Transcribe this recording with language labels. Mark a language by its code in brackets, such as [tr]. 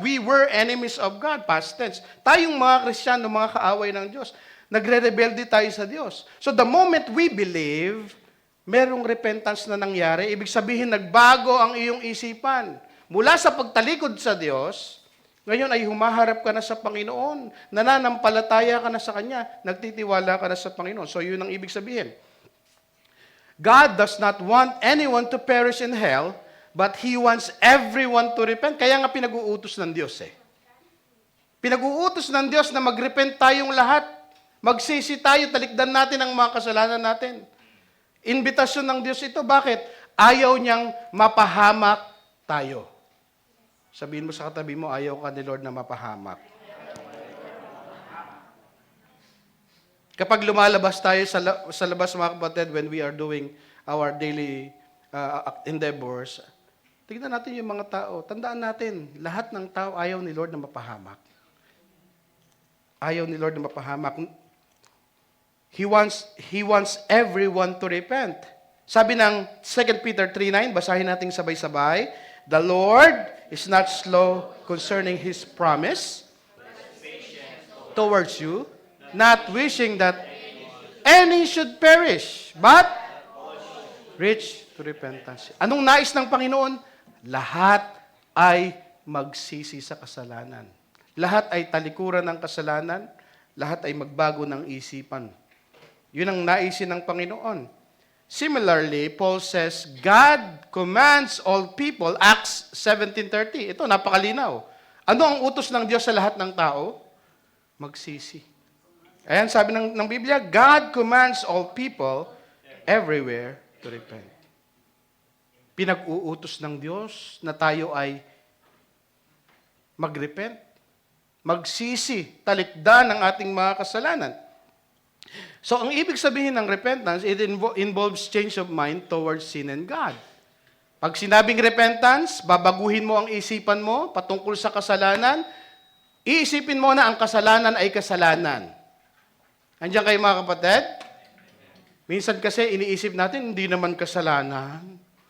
[en] We were enemies of God, past tense. [tl] Tayong mga Kristiyano, mga kaaway ng Diyos, nagre-rebelde tayo sa Diyos. [en] So the moment we believe, [tl] merong repentance na nangyari. Ibig sabihin, nagbago ang iyong isipan. Mula sa pagtalikod sa Diyos, ngayon ay humaharap ka na sa Panginoon, nananampalataya ka na sa Kanya, nagtitiwala ka na sa Panginoon. So yun ang ibig sabihin. [en] God does not want anyone to perish in hell, but He wants everyone to repent. [tl] Kaya nga pinag-uutos ng Diyos eh. Pinag-uutos ng Diyos na mag-repent tayong lahat. Magsisi tayo, talikdan natin ang mga kasalanan natin. Invitasyon ng Diyos ito. Bakit? Ayaw niyang mapahamak tayo. Sabihin mo sa katabi mo, ayaw ka ni Lord na mapahamak. Kapag lumalabas tayo sa labas, mga kapatid, [en] when we are doing our daily endeavors, [tl] tignan natin yung mga tao. Tandaan natin, lahat ng tao ayaw ni Lord na mapahamak. Ayaw ni Lord na mapahamak. [en] He wants everyone to repent. [tl] Sabi ng 2 Peter 3:9, basahin natin sabay-sabay, [en] the Lord is not slow concerning His promise towards you, not wishing that any should perish, but reach to repentance. [tl] Anong nais ng Panginoon? Lahat ay magsisi sa kasalanan. Lahat ay talikuran ng kasalanan. Lahat ay magbago ng isipan. Yun ang naisin ng Panginoon. [en] Similarly, Paul says, God commands all people, Acts 17:30. [tl] Ito, napakalinaw. Ano ang utos ng Diyos sa lahat ng tao? Magsisi. Ayan, sabi ng Biblia, [en] God commands all people everywhere to repent. [tl] Pinag-uutos ng Diyos na tayo ay mag-repent, magsisi, talikdan ang ating mga kasalanan. [en] So, [tl] ang ibig sabihin ng [en] repentance, it involves change of mind towards sin and God. [tl] Pag sinabing repentance, babaguhin mo ang isipan mo patungkol sa kasalanan, iisipin mo na ang kasalanan ay kasalanan. Andiyan kayo mga kapatid? Minsan kasi iniisip natin, hindi naman kasalanan.